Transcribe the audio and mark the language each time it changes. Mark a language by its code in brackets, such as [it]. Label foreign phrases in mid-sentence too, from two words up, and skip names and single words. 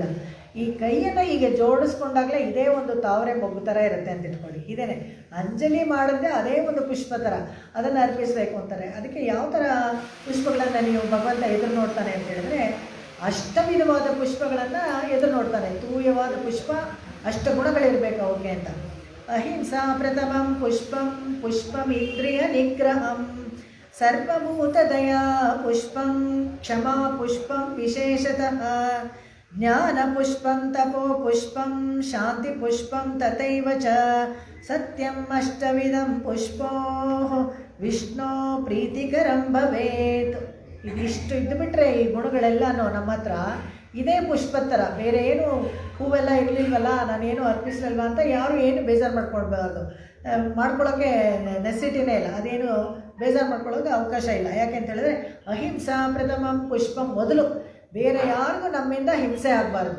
[kn] ಈ ಕೈಯನ್ನು ಹೀಗೆ ಜೋಡಿಸ್ಕೊಂಡಾಗಲೇ ಇದೇ ಒಂದು ತಾವರೆ ಮೊಗ್ಗು ಥರ ಇರುತ್ತೆ ಅಂತ ಇಟ್ಕೊಳ್ಳಿ. ಇದೇನೆ ಅಂಜಲಿ ಮಾಡಿದ್ರೆ ಅದೇ ಒಂದು ಪುಷ್ಪ ಥರ ಅದನ್ನು ಅರ್ಪಿಸಬೇಕು ಅಂತಾರೆ. ಅದಕ್ಕೆ ಯಾವ ಥರ ಪುಷ್ಪಗಳನ್ನು ನೀವು ಭಗವಂತ ಎದುರು ನೋಡ್ತಾನೆ ಅಂತ ಹೇಳಿದ್ರೆ, ಅಷ್ಟವಿಧವಾದ ಪುಷ್ಪಗಳನ್ನು ಎದುರು ನೋಡ್ತಾನೆ. ತೂಯವಾದ ಪುಷ್ಪ, ಅಷ್ಟಗುಣಗಳಿರಬೇಕು ಅವ್ರಿಗೆ ಅಂತ. [sa] ಅಹಿಂಸಾ ಪ್ರಥಮಂ ಪುಷ್ಪಂ ಪುಷ್ಪಮಿಂದ್ರಿಯ ನಿಗ್ರಹಂ ಸರ್ವಭೂತದಯಾ ಪುಷ್ಪಂ ಕ್ಷಮಾ ಪುಷ್ಪಂ ವಿಶೇಷತಃ ಜ್ಞಾನ ಪುಷ್ಪಂ ತಪೋ ಪುಷ್ಪಂ ಶಾಂತಿ ಪುಷ್ಪಂ ತಥೈವ ಚ ಸತ್ಯಂ ಅಷ್ಟವಿಧಂ ಪುಷ್ಪೋ ವಿಷ್ಣು ಪ್ರೀತಿಕರಂ ಭವೇತ್. [kn] ಇದಿಷ್ಟು ಇದ್ದುಬಿಟ್ರೆ ಈ ಗುಣಗಳೆಲ್ಲನೂ ನಮ್ಮ ಹತ್ರ ಇದೇ ಪುಷ್ಪದ ಥರ. ಬೇರೆ ಏನು ಹೂವೆಲ್ಲ ಇರಲಿಲ್ವಲ್ಲ, ನಾನೇನು ಅರ್ಪಿಸಲಿಲ್ವ ಅಂತ ಯಾರು ಏನು ಬೇಜಾರು ಮಾಡ್ಕೊಳ್ಬಾರ್ದು. ಮಾಡ್ಕೊಳ್ಳೋಕ್ಕೆ ನೆಸಿಟಿನೇ ಇಲ್ಲ, ಅದೇನು ಬೇಜಾರು ಮಾಡ್ಕೊಳ್ಳೋಕೆ ಅವಕಾಶ ಇಲ್ಲ. ಯಾಕೆ ಅಂತ ಹೇಳಿದ್ರೆ [sa] ಅಹಿಂಸಾ ಪ್ರಥಮಂ ಪುಷ್ಪಂ, [kn] ಮೊದಲು ಬೇರೆ ಯಾರಿಗೂ ನಮ್ಮಿಂದ ಹಿಂಸೆ ಆಗಬಾರ್ದು.